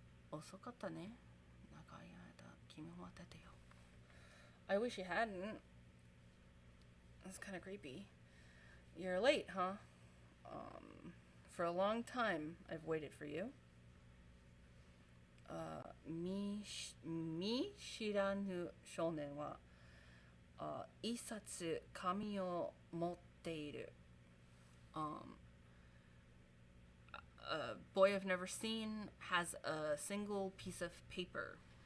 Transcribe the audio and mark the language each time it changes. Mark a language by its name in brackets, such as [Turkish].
[Japanese] 遅かったね。長い間君を待ててよ。 [English] I wish you hadn't. That's kind of creepy. You're late, huh? For a long time, I've waited for you. [Japanese] 見知らぬ少年は一冊紙を持っている。 [English] A boy I've never seen has a single piece of paper.